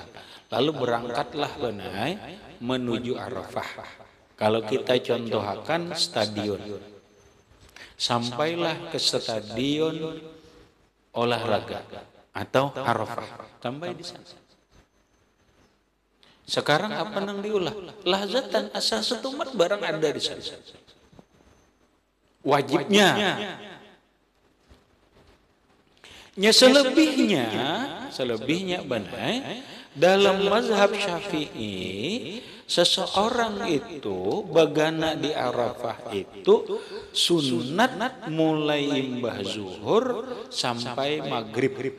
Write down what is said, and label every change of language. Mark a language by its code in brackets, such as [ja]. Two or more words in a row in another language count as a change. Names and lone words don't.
[id] Lalu berangkatlah benar menuju Arafah. Kalau kita contohkan stadion. Sampailah ke stadion olahraga atau Arafah. [bjn] Sampai di sana. Sekarang apa yang diulah? Lahzatan asal setumat barang ada di sana. [id] Wajibnya. Selebihnya benar. [bjn] Dalam mazhab Syafi'i, seseorang itu bagana di Arafah itu sunat mulai imbah zuhur sampai maghrib.